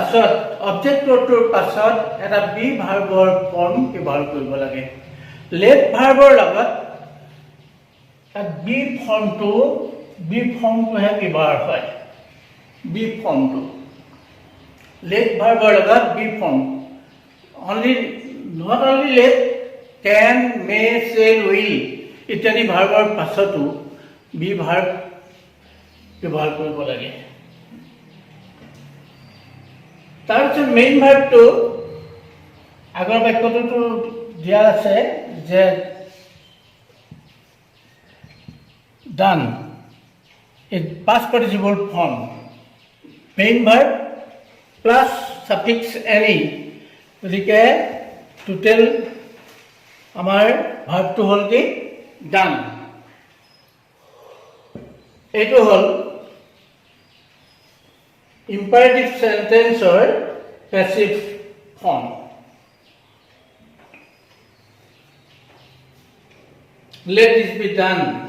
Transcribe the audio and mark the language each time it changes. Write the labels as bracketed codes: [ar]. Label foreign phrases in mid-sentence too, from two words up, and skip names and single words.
[as] পাছত এটা [en] be verb [as] ফৰ্ম ব্যৱহাৰ কৰিব লাগে [en] let verb [as] লগত [en] be form [as] ব্যৱহাৰ হয় [en] be form let verb [as] লগত [en] be form not only let can may shall will [as] ইত্যাদি ভাৰ্বৰ পাছতো [en] be verb [as] ব্যৱহাৰ কৰিব লাগে তাৰপিছত [en] main verb [as] আগৰ বাক্যটোতো দিয়া আছে যে [en] done in past participle form main verb plus suffix any [as] গতিকে টোটাল আমাৰ ভাৰ্বটো হল কি [en] done [as] এইটো হল [en] imperative sentence passive form let this be done